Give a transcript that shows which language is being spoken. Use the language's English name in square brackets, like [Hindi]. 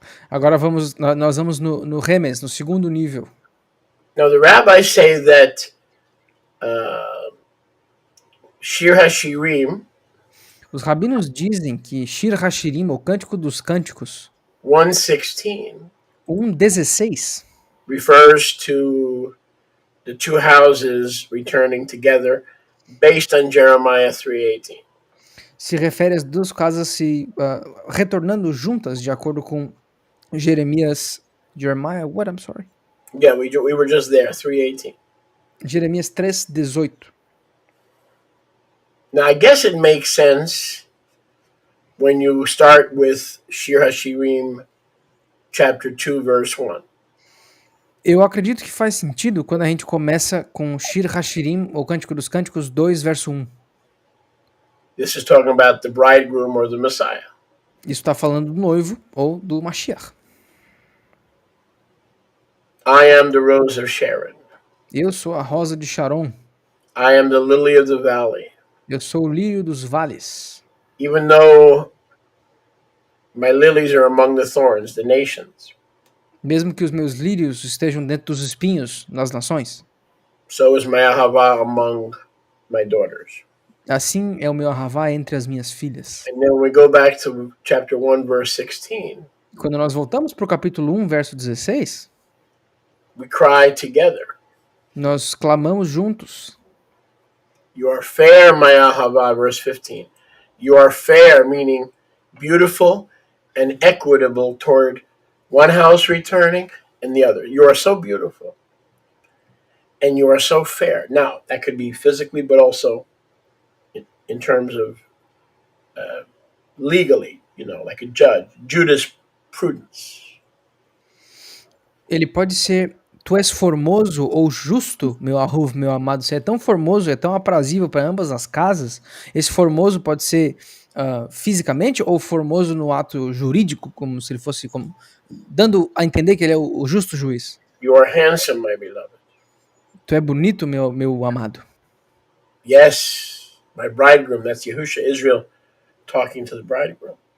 [Portuguese] Agora nós vamos no Remes, no segundo nível. [English] Now, the rabbis say that Shir HaShirim, [Portuguese] Os rabinos dizem que Shir HaShirim, o Cântico dos Cânticos, 1:16, 1:16, [English] refers to the two houses returning together based on Jeremiah 3:18. [Portuguese] se refere às duas casas se retornando juntas, de acordo com Jeremiah, [English] what? I'm sorry. Yeah, we were just there, 3:18. [Portuguese] Jeremias 3:18. [English] Now, I guess it makes sense when you start with Shir HaShirim, chapter 2, verse 1. [Portuguese] Eu acredito que faz sentido quando a gente começa com Shir HaShirim, ou Cântico dos Cânticos 2, verso 1. [English] This is talking about the bridegroom or the Messiah. [Portuguese] Isso está falando do noivo ou do Mashiach. [English] I am the rose of Sharon. [Portuguese] Eu sou a rosa de Sharon. [English] I am the lily of the valley. [Portuguese] Eu sou o lírio dos vales. [English] Even though my lilies are among the thorns, the nations, [Portuguese] Mesmo que os meus lírios estejam dentro dos espinhos nas nações, [English] so is my ahava among my daughters. [Portuguese] assim é o meu ahavá entre as minhas filhas. [English] And then we go back to chapter 1, verse 16. [Portuguese] Quando nós voltamos para o capítulo 1, verso 16, [English] We cry together. [Portuguese] nós clamamos juntos. [English] You are fair, my ahava, verse 15. You are fair, meaning beautiful and equitable toward one house returning and the other. You are so beautiful. And you are so fair. Now, that could be physically, but also in terms of legally, like a judge. Jurisprudence. [Portuguese] Ele pode ser, tu és formoso ou justo, meu Ahuv, meu amado. Você é tão formoso, é tão aprazível para ambas as casas. Esse formoso pode ser fisicamente ou formoso no ato jurídico, como se ele fosse dando a entender que ele é o justo juiz. [English] You are handsome, my beloved. [Portuguese] Tu é bonito, meu amado. [English] Yes, my bridegroom. That's Yahusha, Israel, talking to the bridegroom.